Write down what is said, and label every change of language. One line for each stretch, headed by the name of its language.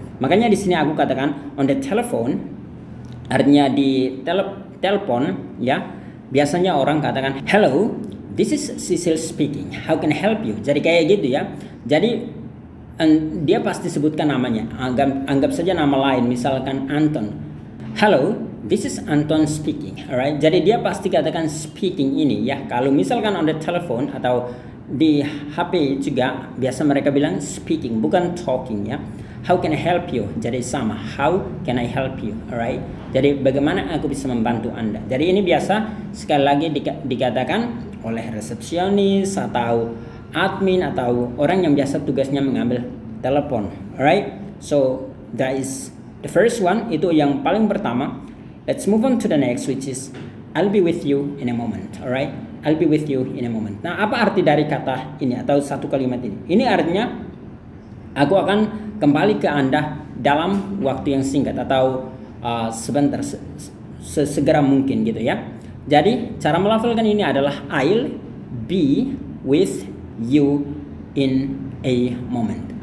Indonesian: Makanya di sini aku katakan
English: on the telephone,
Indonesian: artinya di telepon ya. Biasanya orang katakan,
English: hello, this is Cecil speaking. How can I help you?
Indonesian: Jadi kayak gitu ya. Jadi dia pasti sebutkan namanya. Anggap saja nama lain, misalkan Anton.
English: Hello, this is Anton speaking.
Indonesian: Alright. Jadi dia pasti katakan speaking ini ya. Kalau misalkan on the telephone atau di HP juga, biasa mereka bilang speaking, bukan talking ya.
English: How can I help you?
Indonesian: Jadi sama,
English: how can I help you? Alright.
Indonesian: Jadi bagaimana aku bisa membantu Anda? Jadi ini biasa sekali lagi dikatakan oleh resepsionis atau admin atau orang yang biasa tugasnya mengambil telepon. Alright.
English: So that is the first one,
Indonesian: itu yang paling pertama.
English: Let's move on to the next, which is I'll be with you in a moment. Alright. I'll be with you in a moment.
Indonesian: Nah, apa arti dari kata ini atau satu kalimat ini? Ini artinya aku akan kembali ke Anda dalam waktu yang singkat atau sebentar, sesegera mungkin gitu ya. Jadi cara melafalkan ini adalah
English: I'll be with you in a moment.